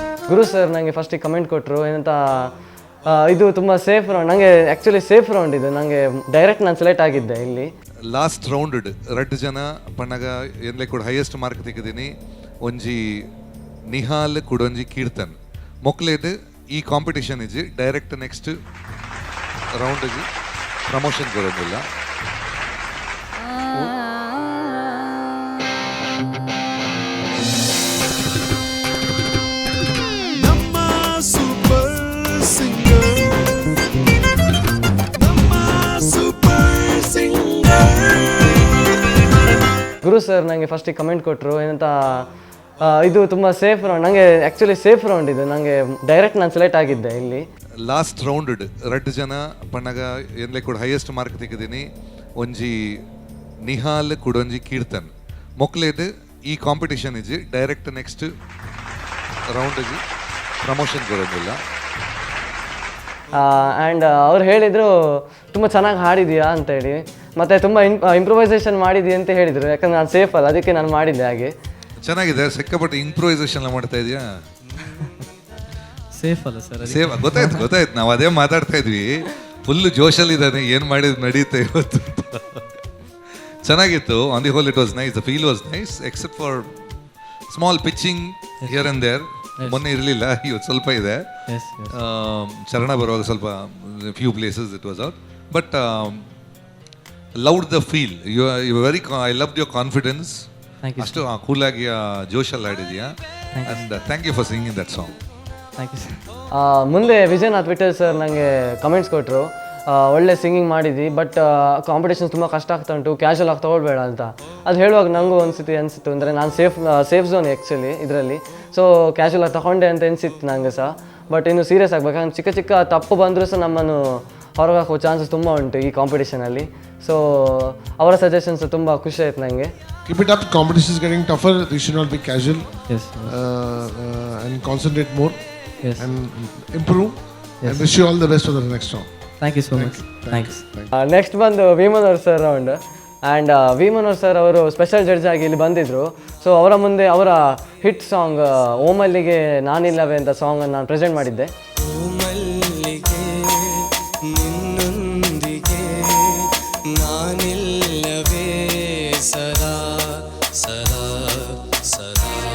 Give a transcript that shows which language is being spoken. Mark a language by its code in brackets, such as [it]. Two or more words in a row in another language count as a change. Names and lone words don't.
[kn] ಗುರು ಸರ್ ನನಗೆ ಫಸ್ಟಿಗೆ ಕಮೆಂಟ್ ಕೊಟ್ಟರು ಏನಂತ ಇದು ತುಂಬ [en] safe round, [kn] ನನಗೆ ಆ್ಯಕ್ಚುಲಿ [en] safe round [kn] ಇದು, ನನಗೆ ಡೈರೆಕ್ಟ್ ನಾನು ಸೆಲೆಕ್ಟ್ ಆಗಿದ್ದೆ ಇಲ್ಲಿ. [en] last round [tcy] ರಡ್ಡು ಜನ ಪಣ್ಣಗ ಏನ್ಲೆ ಕೂಡ [en] highest mark [tcy] ತೆಗೆದೀನಿ. ಒಂಜಿ ನಿಹಾಲ್ ಕುಡೊಂಜಿ ಕೀರ್ತನ್ ಮೊಕ್ಲೇದು ಈ ಕಾಂಪಿಟೇಷನ್ ಇಜ್ಜಿ [en] direct next [tcy] ರೌಂಡ್ಗೆ ಪ್ರಮೋಷನ್ ಕೊಡೋದಿಲ್ಲ. [kn] ನಮ್ಮ ಸೂಪರ್ ಸಿಂಗರ್, ನಮ್ಮ ಸೂಪರ್ ಸಿಂಗರ್. ಗುರು ಸರ್ ನನಗೆ ಫಸ್ಟಿಗೆ ಕಮೆಂಟ್ ಕೊಟ್ಟರು ಏನಂತ ಇದು ತುಂಬ [en] safe round, [kn] ನನಗೆ ಆ್ಯಕ್ಚುಲಿ [en] safe round [kn] ಇದು, ನನಗೆ ಡೈರೆಕ್ಟ್ ನಾನು ಸೆಲೆಕ್ಟ್ ಆಗಿದ್ದೆ ಇಲ್ಲಿ. [en] last round [tcy] ರಡ್ಡು ಜನ ಪಣ್ಣಗ ಏನ್ಲೆ ಕೂಡ [en] highest mark [tcy] ತೆಗೆದೀನಿ. ಒಂಜಿ ನಿಹಾಲ್ ಕುಡೊಂಜಿ ಕೀರ್ತನ್ ಮೊಕ್ಲೇದು ಈ ಕಾಂಪಿಟೇಷನ್ ಇಜ್ಜಿ [en] direct next [tcy] ರೌಂಡ್ಗೆ ಪ್ರಮೋಷನ್ ಕೊಡೋದಿಲ್ಲ. [kn] ಆ್ಯಂಡ್ ಅವ್ರು ಹೇಳಿದರು ತುಂಬ ಚೆನ್ನಾಗಿ ಹಾಡಿದೀಯಾ ಅಂತೇಳಿ, ಮತ್ತು ತುಂಬ ಇಂಪ್ರೂವೈಸೇಷನ್ ಮಾಡಿದೀಯ ಅಂತ ಹೇಳಿದರು. ಯಾಕಂದರೆ ನಾನು ಸೇಫ್ ಅಲ್ಲ, ಅದಕ್ಕೆ ನಾನು ಮಾಡಿದ್ದೆ ಹಾಗೆ. ಚೆನ್ನಾಗಿದೆ, ಸಿಕ್ಕಾಪಟ್ಟೆ ಇಂಪ್ರೂವೈಸೇಷನ್ ಮಾಡ್ತಾ ಇದೆಯಾ? ಸೇಫ್ ಅಲ್ಲ ಸರ್? ಸೇಫ್ ಗೊತ್ತಾಯ್ತು ನಾವು ಅದೇ ಮಾತಾಡ್ತಾ ಇದ್ವಿ. ಫುಲ್ಲು ಜೋಶಲ್ಲಿ ಇದ್ದಾನೆ, ಏನು ಮಾಡಿದ್ರು ನಡೆಯುತ್ತೆ ಇವತ್ತು. ಚೆನ್ನಾಗಿತ್ತು. [en] On the whole it was nice, the feel was nice except for small pitching here and there. [kn] ಮೊನ್ನೆ ಇರಲಿಲ್ಲ, ಇವತ್ತು ಸ್ವಲ್ಪ ಇದೆ. ಚರಣ ಬರುವಾಗ ಸ್ವಲ್ಪ [en] few places it was out, but loved the feel. you very I love your confidence. [kn] ಅಷ್ಟು ಕೂಲಾಗಿ ಜೋಶಲ್ಲಿ ಆಡಿದೆಯಾ. [en] And thank you for singing that song. Thank you sir. [kn] ಮುಂದೆ ವಿಜಯನಾಥ್ ವಿಠಲ್ ಸರ್ ನನಗೆ ಕಮೆಂಟ್ಸ್ ಕೊಟ್ಟರು, ಒಳ್ಳೆ ಸಿಂಗಿಂಗ್ ಮಾಡಿದ್ದಿ, ಬಟ್ ಕಾಂಪಿಟೇಷನ್ಸ್ ತುಂಬ ಕಷ್ಟ ಆಗ್ತಾ ಉಂಟು, ಕ್ಯಾಶುವಲ್ ಆಗಿ ತೊಗೊಳ್ಬೇಡ ಅಂತ. ಅದು ಹೇಳುವಾಗ ನನಗೂ ಅನಿಸಿತ್ತು, ಅಂದರೆ ನಾನು [en] safe zone [kn] ಆ್ಯಕ್ಚುಲಿ ಇದರಲ್ಲಿ, ಸೊ ಕ್ಯಾಶುವಲ್ ಆಗಿ ತಗೊಂಡೆ ಅಂತ ಅನಿಸಿತ್ತು ನನಗೆ ಸಹ. ಬಟ್ ಇನ್ನು ಸೀರಿಯಸ್ ಆಗಬೇಕು, ಯಾಕಂದ್ರೆ ಚಿಕ್ಕ ಚಿಕ್ಕ ತಪ್ಪು ಬಂದರೂ ಸಹ ನಮ್ಮನ್ನು ಹೊರಗೆ ಹಾಕುವ ಚಾನ್ಸಸ್ ತುಂಬ ಉಂಟು ಈ ಕಾಂಪಿಟೇಷನಲ್ಲಿ. ಸೊ ಅವರ ಸಜೆಷನ್ಸ್ ತುಂಬ ಖುಷಿ ಆಯ್ತು ನನಗೆ. [en] Keep it up, competition is getting tougher, you should not be casual. Yes. And concentrate more. Yes. And improve. Yes. And wish you all the best for the next round. Thank you so much. ಥ್ಯಾಂಕ್ಸ್. [kn] ನೆಕ್ಸ್ಟ್ ಬಂದು ವಿ ಮನೋಹರ್ ಸರ್ ರೌಂಡ್. ಆ್ಯಂಡ್ ವಿ ಮನೋಹರ್ ಸರ್ ಅವರು [en] special judge [kn] ಆಗಿ ಇಲ್ಲಿ ಬಂದಿದ್ದರು. ಸೊ ಅವರ ಮುಂದೆ ಅವರ [en] hit song [kn] ಓಮಲ್ಲಿಗೆ ನಾನಿಲ್ಲವೇ ಅಂತ ಸಾಂಗನ್ನು ನಾನು ಪ್ರೆಸೆಂಟ್ ಮಾಡಿದ್ದೆ. ಓಮಲ್ಲಿಗೆ ನಿನ್ನೊಂದಿಗೆ ನಾನಿಲ್ಲವೇ ಸದಾ ಸದಾ ಸದಾ.